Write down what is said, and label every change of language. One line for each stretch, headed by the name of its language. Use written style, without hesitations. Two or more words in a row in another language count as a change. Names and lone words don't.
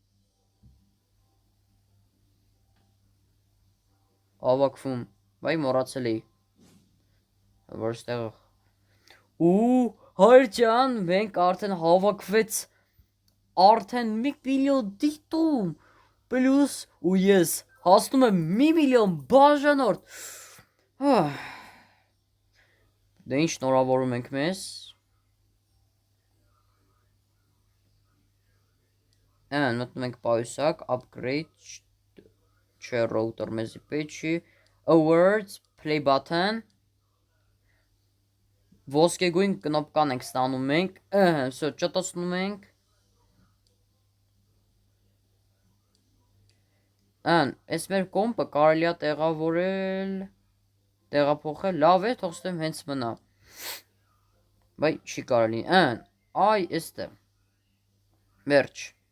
Armenian: վայ մոռացել էի, որ ստեղ ու հայր ջան, մենք արդեն հավաքվեց արդեն 1 միլիոն դիտում, պլյուս ու ես հասնում եմ 1 միլիոն բաժանորդ, դե ինչ շնորհավորում ենք մեզ, մտնում ենք պայուսակ, upgrade, չէ router մեզի պետք չի,
English: awards, play button,
Armenian: ոսկեգույն կնոպկան ենք ստանում մենք, всё, ճտացնում ենք, այս մեր կոմպը կարելի է տեղափոխել, լավ է, թող ստեմ հենց մնա, բայ չի կարելի, այ էստեղ, վերջ,